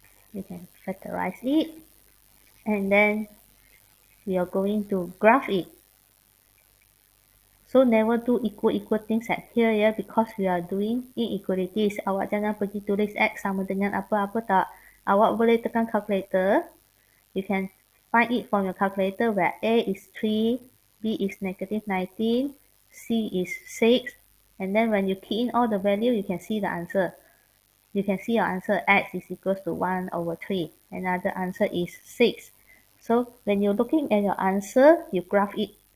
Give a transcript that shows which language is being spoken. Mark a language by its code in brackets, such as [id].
[en] We can factorize it. And then we are going to graph it. So never do equal things at here ya, because we are doing inequalities. [ms] Awak jangan pergi tulis X sama dengan apa-apa tak. Awak boleh tekan calculator. [en] You can find it from your calculator where A is 3, B is negative 19, C is 6. And then when you key in all the value, you can see the answer. You can see your answer X is equals to 1 over 3. Another answer is 6. So when you're looking at your answer, you graph it.